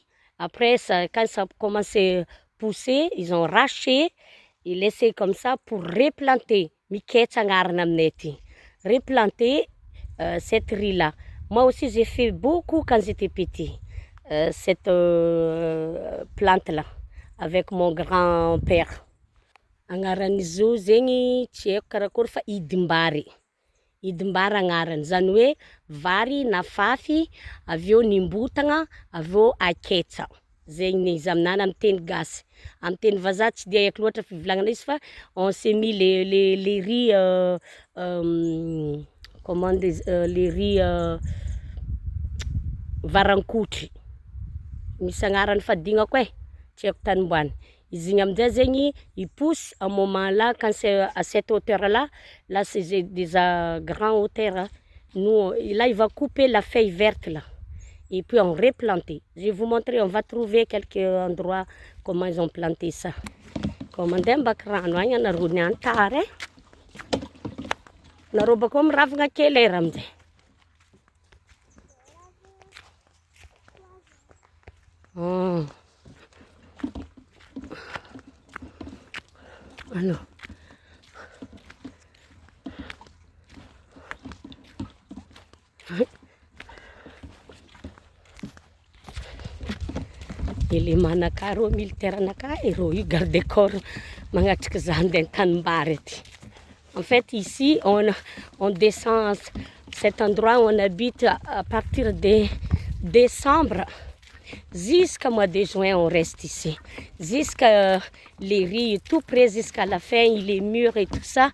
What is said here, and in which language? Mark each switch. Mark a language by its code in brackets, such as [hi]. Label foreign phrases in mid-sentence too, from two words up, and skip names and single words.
[fr] Après, quand ça commence à pousser, ils ont raché et laissé comme ça pour replanter. Replanter cette riz-là. Moi aussi, j'ai fait beaucoup quand j'étais petit. Cette plante-là, avec mon grand-père. [mg] Agnaran'izy io zegny tsy haiko karakory fa idim-bary. Idim-bary agnarany. Zany hoe vary nafafy, avy eo nimbotagna, avy eo aketsa. Zegny izy aminany amin'ny teny gasy. Amin'ny teny vazaha tsy dia haiko loatra fivolagnana izy fa [fr] on s'est mis les riz comment les riz [mg] varan-kotry. misy agnarany fadignako e, tsy haiko tany omboany. Izy igny aminjay zegny, [fr] il pousse un moment là, quand c'est à cette hauteur là c'est déjà grand hauteur, nous, là il va couper la feuille verte là, et puis on replanter. Je vais vous montrer, on va trouver quelques endroits comment ils ont planté ça. [mg] Comme mandeha ambaki rano agny anareo niany tara e. Nareo bakao miravagna kely era aminjay. [fr] Alors. [mg] Élément-naka rô, militaire-naka rô, io garde corps magnatriky za andeha an-tanimbary aty. [fr] En fait, ici, on descend cet endroit où on habite à partir de décembre jusqu'à mois de juin, on reste ici. Jusqu'à les riz, tout près jusqu'à la fin, les murs et tout ça.